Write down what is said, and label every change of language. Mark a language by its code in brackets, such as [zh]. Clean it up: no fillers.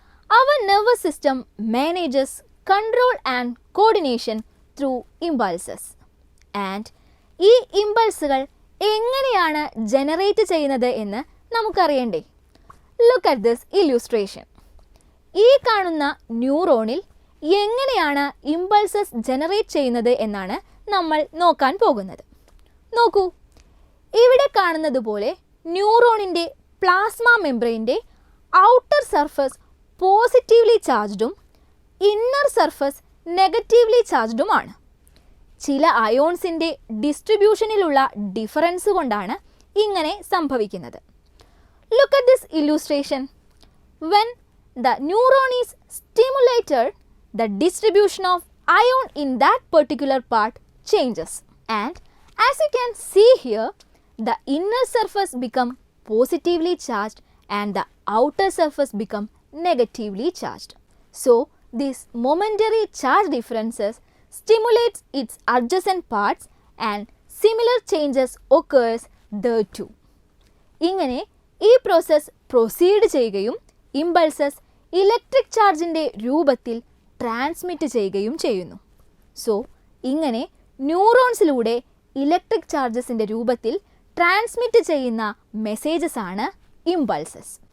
[en] Our nervous system manages control and coordination through impulses. And [ml] ഈ ഇമ്പൾസുകൾ എങ്ങനെയാണ് generate ചെയ്യുന്നത് എന്ന് നമുക്കറിയണ്ടേ? [en] Look at this illustration. [ml] ഈ കാണുന്ന ന്യൂറോണിൽ എങ്ങനെയാണ് ഇമ്പൾസസ് ജനറേറ്റ് ചെയ്യുന്നത് എന്നാണ് നമ്മൾ നോക്കാൻ പോകുന്നത്. നോക്കൂ, ഇവിടെ കാണുന്നത് പോലെ ന്യൂറോണിൻ്റെ plasma മെംബ്രെയിൻ്റെ outer surface positively ചാർജ്ഡും inner surface negatively ചാർജ്ഡുമാണ്. ചില അയോൺസിൻ്റെ ഡിസ്ട്രിബ്യൂഷനിലുള്ള ഡിഫറൻസ് കൊണ്ടാണ് ഇങ്ങനെ സംഭവിക്കുന്നത്. [en] Look at this illustration. When the neuron is stimulated, the distribution of ion in that particular part changes. And as you can see here, the inner surface become positively charged and the outer surface become negatively charged. So these momentary charge differences stimulates its adjacent parts and similar changes occurs there too. [ml] ഇങ്ങനെ ഈ process proceed ചെയ്യുകയും impulses electric ചാർജിൻ്റെ രൂപത്തിൽ transmit ചെയ്യുകയും ചെയ്യുന്നു. So ഇങ്ങനെ ന്യൂറോൺസിലൂടെ electric ചാർജസിൻ്റെ രൂപത്തിൽ transmit ചെയ്യുന്ന messages ആണ് ഇമ്പൾസസ്.